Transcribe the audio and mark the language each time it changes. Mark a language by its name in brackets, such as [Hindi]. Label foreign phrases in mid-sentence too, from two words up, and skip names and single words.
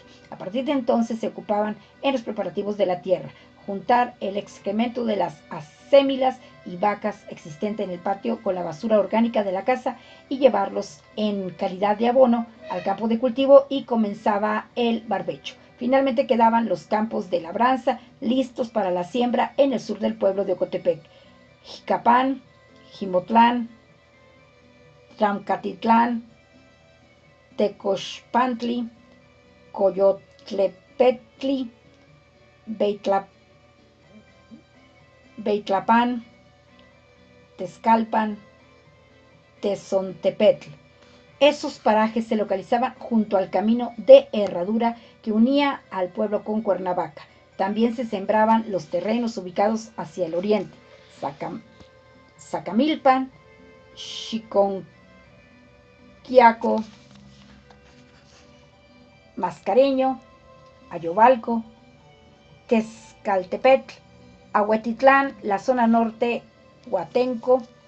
[Spanish] A partir de entonces se ocupaban en los preparativos de la tierra, juntar el excremento de las acémilas y vacas existente en el patio con la basura orgánica de la casa y llevarlos en calidad de abono al campo de cultivo y comenzaba el barbecho. Finalmente quedaban los campos de labranza listos para la siembra en el sur del pueblo de Ocotepec. Jicapán, Jimotlán, Tlamcatitlán, Tecoxpantli, Coyotlepetli, Beitlapan, Tezcalpan, Tezontepetl. Esos parajes se localizaban junto al camino de herradura que unía al pueblo con Cuernavaca. También se sembraban los terrenos ubicados hacia el oriente: Zacamilpan, Xiconquiaco, Mascareño, Ayovalco, Tezcaltepetl, Ahuetitlán, la zona norte, Huatenco.